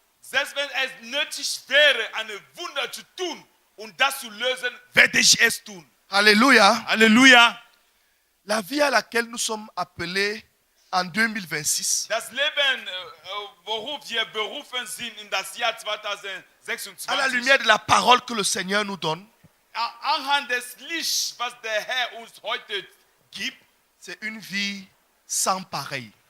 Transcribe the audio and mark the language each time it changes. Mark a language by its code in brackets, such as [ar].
[de] selbst wenn es nötig wäre, eine Wunder zu tun und das zu lösen, werde ich es tun. [fr] Alléluia. [de] Halleluja. [fr] La vie à laquelle nous sommes appelés en 2026 [de] Das Leben, worauf wir berufen sind in das Jahr 2026, [fr] à la lumière de la parole que le Seigneur nous donne, [de] anhand des Lichts, was der Herr uns heute gibt, [fr] c'est une vie sans pareil.